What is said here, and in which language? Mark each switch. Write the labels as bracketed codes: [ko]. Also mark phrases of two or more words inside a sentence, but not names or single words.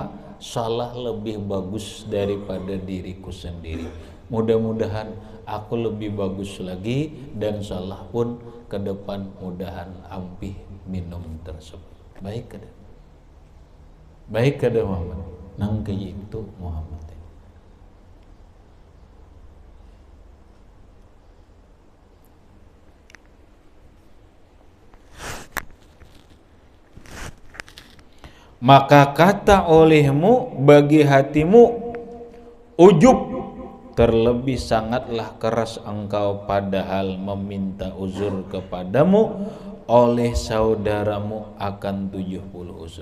[id] Salah lebih bagus daripada diriku sendiri. [bjn] Mudah-mudahan aku lebih bagus lagi, dan salah pun ke depan mudahan ampih minum tersebut. Baik kada? Baik kada Muhammad? Nang kaya itu Muhammad. [ms] Maka kata olehmu bagi hatimu ujub, terlebih sangatlah keras engkau padahal meminta uzur kepadamu oleh saudaramu akan 70 uzur.